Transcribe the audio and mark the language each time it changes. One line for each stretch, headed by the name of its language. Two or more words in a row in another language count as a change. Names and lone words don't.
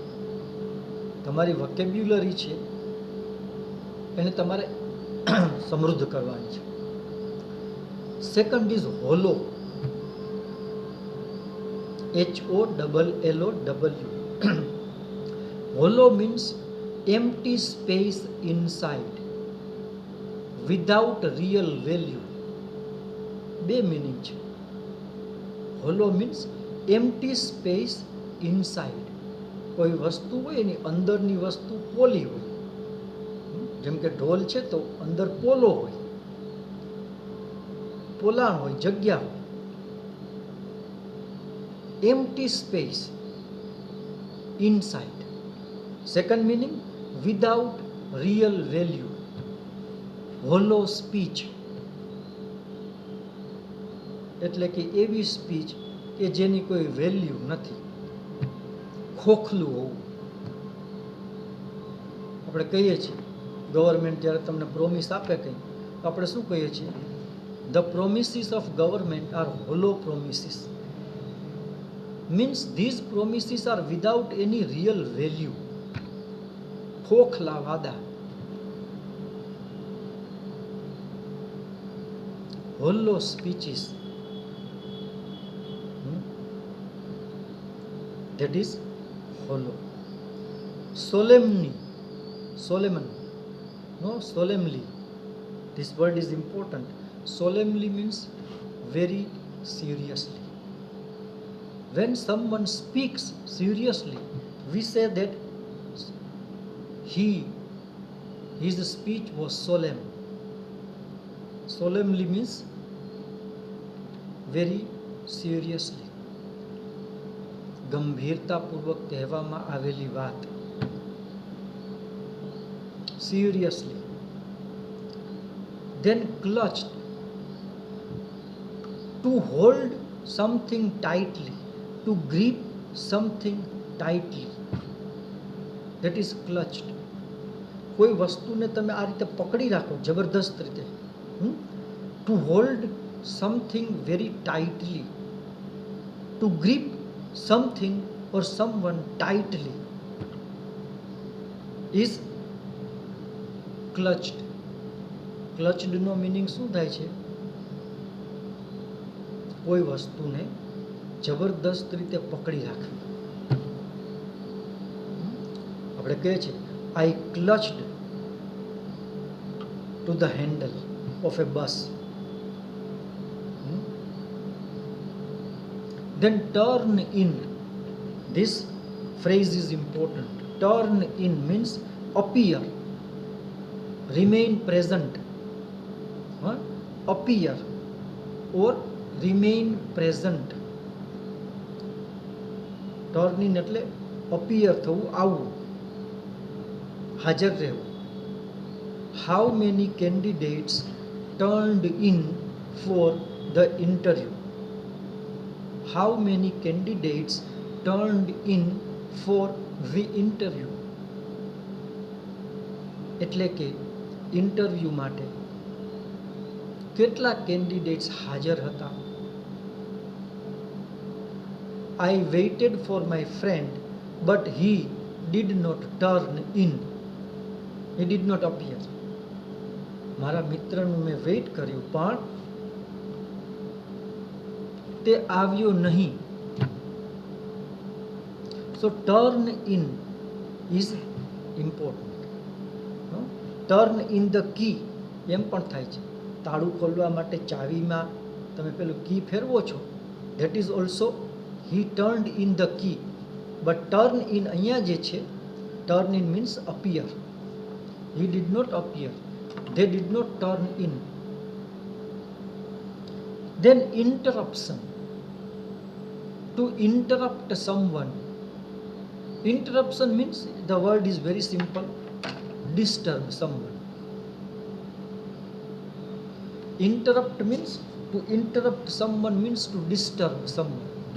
Gujarati: તમારી વોકેબ્યુલરી છે એને તમારે સમૃદ્ધ કરવાની છે.
English: second is hollow, HOLLOW. hollow means empty space inside without real value.
Gujarati: બે મિનિંગ છે.
English: hollow means empty space inside.
Gujarati: કોઈ વસ્તુ હોય એની અંદરની વસ્તુ પોલી હોય. જેમ કે ઢોલ છે તો અંદર પોલો હોય, પોલાણ હોય, જગ્યા હોય.
English: empty space inside. Second meaning, without real value. hollow speech
Gujarati: એટલે કે એવી સ્પીચ કે જેની કોઈ વેલ્યુ નથી, ખોખલું હોવું. આપણે કહીએ છીએ ગવર્મેન્ટ જ્યારે તમને પ્રોમિસ આપે કંઈ તો આપણે શું કહીએ છીએ?
English: the promises of government are hollow promises. means these promises are without any real value.
Hindi: खोखला वादा.
English: hollow speeches, that is hollow. Solemnly, solemnly. This word is important. Solemnly means very seriously. When someone speaks seriously, we say that his speech was solemn. Solemnly means very seriously.
Gujarati: ગંભીરતાપૂર્વક કહેવામાં આવેલી વાત.
English: Seriously. Then clutched, to hold something tightly, to grip something tightly. That is clutched.
Gujarati: કોઈ વસ્તુને તમે આ રીતે પકડી રાખો જબરદસ્ત રીતે.
English: To hold something very tightly, to grip something or someone tightly is clutched.
Gujarati: Clutched નો મીનિંગ શું થાય છે? કોઈ વસ્તુને જબરદસ્ત રીતે પકડી રાખવી. આપણે કહીએ છીએ
English: I clutched to the handle of a bus. Then turn in. This phrase is important. Turn in means appear, remain present. Appear or remain present. Turn in
Gujarati: એટલે appear થવું, આવવું. હાજર રહેવું.
English: how many candidates turned in for the interview? How many candidates turned in for the interview?
Gujarati: એટલે કે ઇન્ટરવ્યૂ માટે કેટલા કેન્ડિડેટ્સ હાજર હતા?
English: I waited for my friend, but he did not turn in. He did not appear.
Gujarati: મારા મિત્રનું મેં વેઇટ કર્યું પણ તે આવ્યો નહીં.
English: so turn in is important. turn in the key
Gujarati: એમ પણ થાય છે. તાળું ખોલવા માટે ચાવીમાં તમે પેલું કી ફેરવો છો,
English: that is also he turned in the key. but turn in
Gujarati: અહીંયા જે છે,
English: turn in means appear. he did not appear. They did not turn in. Then interruption. To interrupt someone. Interruption means the word is very simple. Disturb someone. Interrupt means to interrupt someone means to disturb someone.